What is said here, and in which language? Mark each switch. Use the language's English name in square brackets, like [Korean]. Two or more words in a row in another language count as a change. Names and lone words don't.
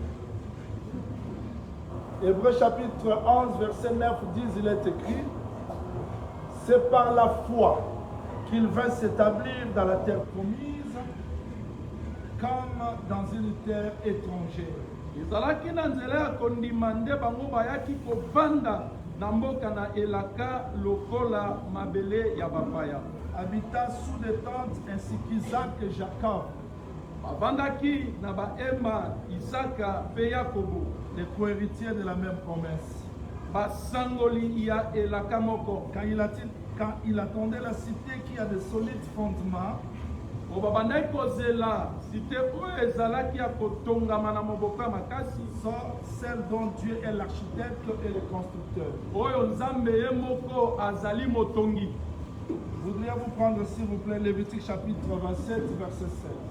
[French] Hébreux chapitre 11 verset 9 dit, il est écrit: c'est par la foi qu'il vint s'établir dans la terre promise comme dans une terre étrangère. [Lingala] Ezalaki na nzela ya kondima nde bango bayaki kovanda na mboka na elaka lokola mabele ya bapaya. [French] Habitant sous des tentes ainsi qu'Isaac et Jacob. [Lingala] Bavandaki na baema Isaka pe Yakobo, [French] les co-héritiers de la même promesse. [Lingala] Basangoli ya elaka moko. [French] Quand il attendait la cité qui a de solides fondements, celle dont Dieu est l'architecte et le constructeur. Voudriez-vous prendre, s'il vous plaît, Lévitique chapitre 27, verset 16.